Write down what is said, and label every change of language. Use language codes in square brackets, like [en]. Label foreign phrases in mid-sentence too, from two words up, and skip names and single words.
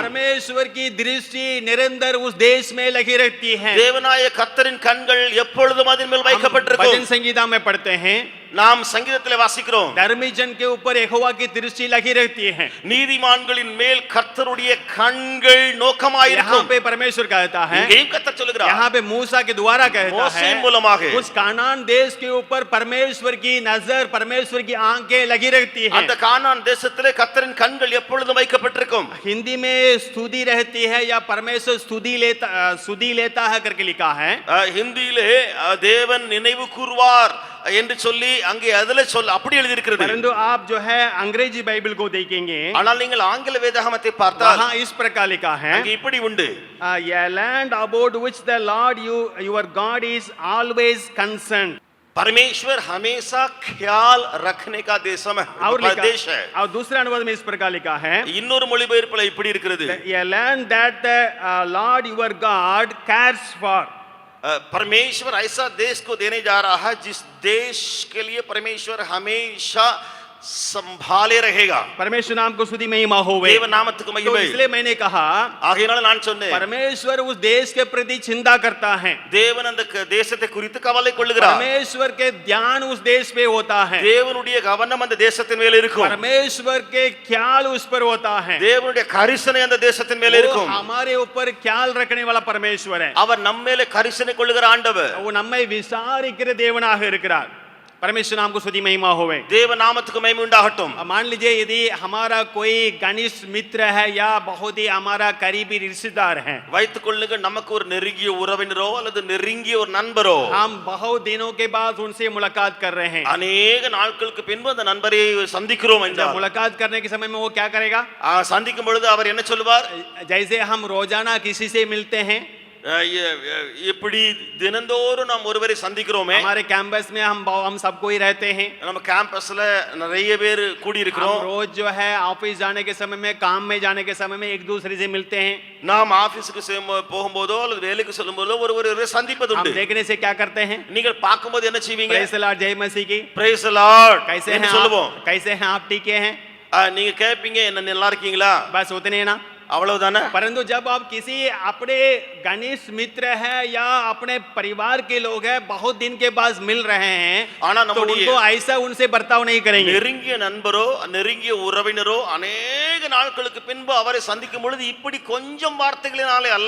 [hi] परमेश्वर की दृष्टि निरंतर उस देश में लगी रहती है. [ta] தேவனாய கர்த்தரின் கண்கள் எப்பொழுதும் அதின் மேல் வைக்கப்பட்டிருக்கும். [hi] भजन संगीता में पढ़ते हैं, [ta] நாம் சங்கீதத்திலே வாசிக்கிறோம். [hi] धर्मी जन के ऊपर यहोवा की दृष्टि लगी रहती है. [ta] நீதிமான்களின் மேல் கர்த்தருடைய கண்கள் [hi] यहाँ [ta] நோக்கமாயிருக்கும். [hi] पे परमेश्वर कहता है, [ta] இங்கேயும் கர்த்தர் சொல்லுகிறார். [hi] यहाँ पे मूसा के द्वारा कहता [ta] மோசேயின் [hi] है, [ta] மூலமாக [hi] उस कानान देश के ऊपर परमेश्वर की नजर, परमेश्वर की आंखें लगी रहती है. [ta] அந்த கானான் தேசத்திலே கர்த்தரின் கண்கள் எப்பொழுதும் வைக்கப்பட்டிருக்கும். [hi] हिंदी में स्तुति रहती है या परमेश्वर स्तुति लेता है करके लिखा है. [ta] ஹிந்தியிலே தேவன் நினைவு கூர்வார் என்று சொல்லி அங்கே அதுல சொல்ல அப்படி எழுதி இருக்கிறது. [hi] परंतु आप जो है अंग्रेजी बाइबल को देखेंगे, [ta] ஆனால் நீங்கள் ஆங்கில வேதாகமத்தை பார்த்தால் [hi] वहाँ इस प्रकार लिखा है, [ta] அங்கே இப்படி உண்டு. [en] a land about which the Lord your God is always concerned. [hi] परमेश्वर हमेशा ख्याल रखने का देशम है, और लिखा देश है. और दूसरे अनुवाद में इस प्रकार लिखा है, [ta] இன்னொரு மொழிபெயர்ப்புல இப்படி இருக்கிறது, [en] a land that the Lord your God cares for. [hi] परमेश्वर ऐसा देश को देने जा रहा है जिस देश के लिए परमेश्वर हमेशा संभाले रहेगा. परमेश्वर नाम को स्तुति महिमा होवे. [ta] தேவ நாமத்துக்கு [hi] तो [ta] மகிமை. [hi] इसलिए मैंने कहा, [ta] ஆகையால் நான் சொன்னேன், [hi] परमेश्वर उस देश के प्रति चिंता करता है. [ta] தேவன் அந்த தேசத்தை குறித்து கவலை கொள்ளுகிறார். [hi] परमेश्वर के ध्यान उस देश पे होता है. [ta] தேவனுடைய கவனம் அந்த தேசத்தின் மேல் இருக்கும். [hi] परमेश्वर के ख्याल उस पर होता है. [ta] தேவனுடைய கரிசனை அந்த தேசத்தின் மேல் [hi] वो [ta] இருக்கும். [hi] हमारे ऊपर ख्याल रखने वाला परमेश्वर है. [ta] அவர் நம்ம மேலே கரிசனை கொள்ளுகிற ஆண்டவர். वो நம்மை விசாரிக்கிற தேவனாக இருக்கிறார். [hi] परमेश्वर नाम को स्तुति महिमा होवे. [ta] தேவ நாமத்துக்கு மகிமை உண்டாகட்டும். [hi] मान लीजिए यदि हमारा कोई घनिष्ठ मित्र है या बहुत ही हमारा करीबी रिश्तेदार है, [ta] வைத்துக் கொள்ளுங்க, நமக்கு ஒரு நெருங்கிய உறவினரோ அல்லது நெருங்கிய ஒரு நண்பரோ, [hi] हम बहुत दिनों के बाद उनसे मुलाकात कर रहे हैं. [ta] அநேக நாட்களுக்கு பின்பு அந்த நண்பரை சந்திக்கிறோம் [hi] जब [ta] என்றால், [hi] मुलाकात करने के समय में वो क्या करेगा? [ta] சந்திக்கும் பொழுது அவர் என்ன சொல்லுவார்? [hi] जैसे हम रोजाना किसी से मिलते हैं, [ta] இப்படி தினந்தோறும் நாம் ஒருவரை சந்திக்கிறோமே, [hi] हमारे कैंपस में हम सबको ही रहते हैं. [ta] நம்ம கேம்பஸ்ல நிறைய பேர் கூடி [hi] हम [ta] இருக்கிறோம். [hi] रोज जो है ऑफिस जाने के समय में, काम में जाने के समय में एक दूसरे से मिलते हैं. [ta] நாம் ஆபீஸ்க்கு போகும்போதோ அல்லது வேலைக்கு செல்லும்போதோ ஒருவரை சந்திப்பது [hi] हम [ta] உண்டு. [hi] देखने से क्या करते हैं? [ta] நீங்கள் பார்க்கும்போது என்ன செய்வீங்க? [en] Praise the Lord, [hi] जय मसीह की. [en] Praise the Lord [hi] कैसे [ta] என்று [hi] हैं [ta] சொல்லுவோம். [hi] आप? कैसे हैं आप? ठीक हैं? [ta] நீங்க கேட்பீங்க, என்ன நல்லா இருக்கீங்களா, [hi] बस उतने ना. [ta] அவ்வளவுதானே. [hi] परंतु जब आप किसी अपने घनिष्ठ मित्र है या अपने परिवार के लोग हैं, बहुत दिन के बाद मिल रहे हैं, [ta] ஆனா [hi] तो [ta] நம்முடைய [hi] उनको ऐसा उनसे बर्ताव नहीं करेंगे. [ta] நெருங்கிய நண்பரோ நெருங்கிய உறவினரோ அநேக நாட்களுக்கு பின்பு அவரை சந்திக்கும் பொழுது இப்படி கொஞ்சம் வார்த்தைகளினாலே அல்ல,